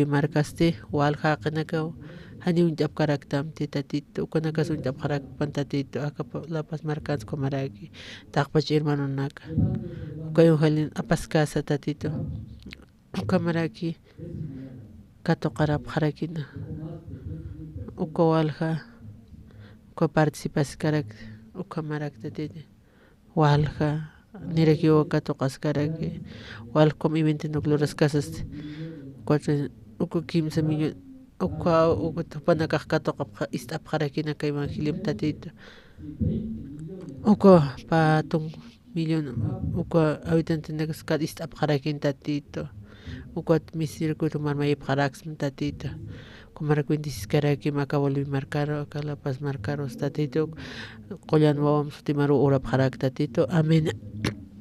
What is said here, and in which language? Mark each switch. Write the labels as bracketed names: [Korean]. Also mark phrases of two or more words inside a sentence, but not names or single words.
[Aymara] markasti walqa qinaka hani unchapkaraktamti tatito ukanakas unchapkarakpan tatito aka La Paz markansku maraki taqpachi hermanonaka uka evangelio apaskasa tatito uka maraki katuqarapqarakina uka walqa uka participaskaraka uka marak tatito walqa niraki wawa katuqaskaraki walqa [Spanish] como evento nucleares casas [Aymara] 15 millón uka tupanakaq katuqa istapqarakina kay evangelio tatito uka patun millón uka habitantenakas istapqarakin tatito uka misirikutu marmayipqaraksman tatito kumarka 26 karaki aka Bolivia marcaro aka La Paz marcaros tatito qullan wawam sutimaru urapqarak tatito amén